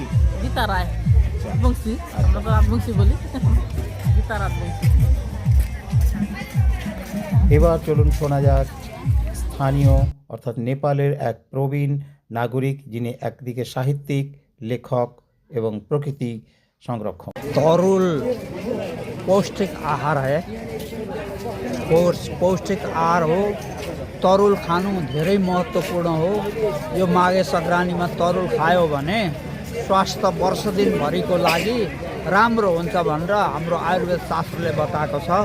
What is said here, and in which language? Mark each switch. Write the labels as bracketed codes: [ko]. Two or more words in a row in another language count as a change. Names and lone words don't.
[bn] গীতা রায় বংশী। আমরা তো রাজবংশী বলি। গীতা রাজবংশী। এবার চলুন শোনা যাক স্থানীয় অর্থাৎ নেপালের এক প্রবীণ নাগরিক, যিনি একদিকে সাহিত্যিক, লেখক এবং [ne] प्रकृति संरक्षण। [hi] तरुल पौष्टिक आहार है। [ne] पौष्टिक आहार हो, तरुल खानु धेरै महत्त्वपूर्ण हो। यो माघे सङ्क्रान्तिमा तरुल खायो भने स्वास्थ्य वर्ष दिनभरिको लागि राम्रो हुन्छ भनेर हाम्रो आयुर्वेद शास्त्रले बताएको छ।